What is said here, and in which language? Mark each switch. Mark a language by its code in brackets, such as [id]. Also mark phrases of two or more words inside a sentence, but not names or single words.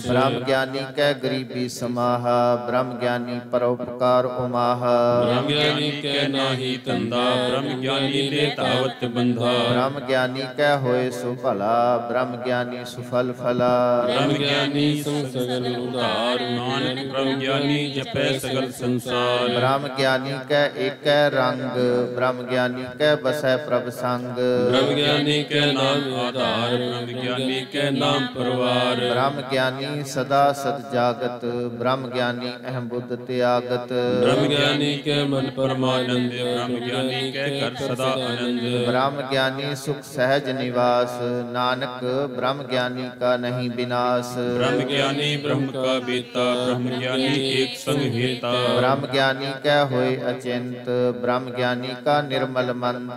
[pa] ਬ੍ਰਹਮ ਗਿਆਨੀ ਕੈ ਗਰੀਬੀ ਸਮਾਹਾ, ਬ੍ਰਹਮ ਗਿਆਨੀ ਪਰਉਪਕਾਰ ਉਮਾਹਾ। ਬ੍ਰਹਮ ਗਿਆਨੀ ਕੈ ਨਾਹੀ ਧੰਧਾ, ਬ੍ਰਹਮ ਗਿਆਨੀ ਲੇ ਤਾਵਤ ਬੰਧਾ। ਬ੍ਰਹਮ ਗਿਆਨੀ ਕੈ ਹੋਏ ਸੁਫਲਾ, ਬ੍ਰਹਮ ਗਿਆਨੀ ਸੁਫਲ ਫਲਾ। ਬ੍ਰਹਮ ਗਿਆਨੀ ਸੰਗ ਸਗਲ ਉਧਾਰ, ਨਾਨਕ ਬ੍ਰਹਮ ਗਿਆਨੀ ਜਪੈ ਸਗਲ ਸੰਸਾਰ। ਬ੍ਰਹਮ ਗਿਆਨੀ ਕੈ ਏਕ ਰੰਗ, ਬ੍ਰਹਮ ਗਿਆਨੀ ਕੈ ਬਸੈ ਪ੍ਰਭ ਸੰਗ। ਬ੍ਰਹਮ ਗਿਆਨੀ ਕੈ ਨਾਮ ਆਧਾਰ, ਬ੍ਰਹਮ ਗਿਆਨੀ ਕੈ ਨਾਮ ਪਰਵਾਰ। ਬ੍ਰਹਮ ਗਿਆਨੀ ਸਦਾ ਸਦ ਜਾਗਤ, ਬ੍ਰਹਮ ਗਿਆਨੀ ਅਹਮ ਬੁੱਧ ਤਿਆਗਤ। ਬ੍ਰਹਮ ਗਿਆਨੀ ਕੇ ਮਨ ਪਰਮਾਨੰਦ, ਬ੍ਰਹਮ ਗਿਆਨੀ ਕੇ ਕਰ ਸਦਾ ਆਨੰਦ। ਬ੍ਰਹਮ ਗਿਆਨੀ ਸੁਖ ਸਹਜ ਨਿਵਾਸ, ਨਾਨਕ ਬ੍ਰਹਮ ਗਿਆਨੀ ਕਾ ਨਹੀਂ ਵਿਨਾਸ਼। ਬ੍ਰਹਮ ਗਿਆਨੀ ਬ੍ਰਹਮ ਕਾ ਬੇਤਾ, ਬ੍ਰਹਮ ਗਿਆਨੀ ਏਕ ਸੰਗ ਹੇਤਾ। ਬ੍ਰਹਮ ਗਿਆਨੀ ਕੈ ਹੋਏ ਅਚਿੰਤ, ਬ੍ਰਹਮ ਗਿਆਨੀ ਕਾ ਨਿਰਮਲ ਮੰਤ।